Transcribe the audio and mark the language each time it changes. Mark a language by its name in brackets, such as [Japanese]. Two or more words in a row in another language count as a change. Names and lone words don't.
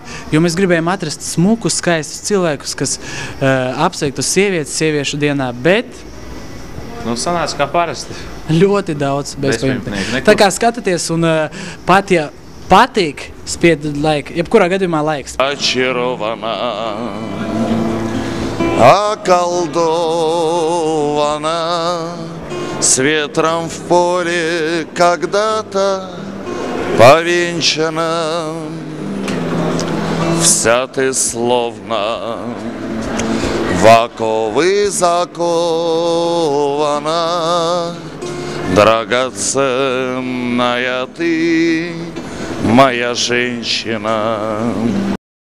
[Latvian] Jo mēs gribējām atrast smukus, skaistus cilvēkus, kas apsveiktu sievietes sieviešu dienā, bet sanāca kā parasti. Ļoti daudz bezpajumtnieku. Tā kā skatāties un pat, ja patīk, spied laiku, jebkurā gadījumā laiks. [Russian] Очарована, околдована, с ветром в поле когда-то повенчана. Вся ты словно в оковы закована, драгоценная ты, моя женщина.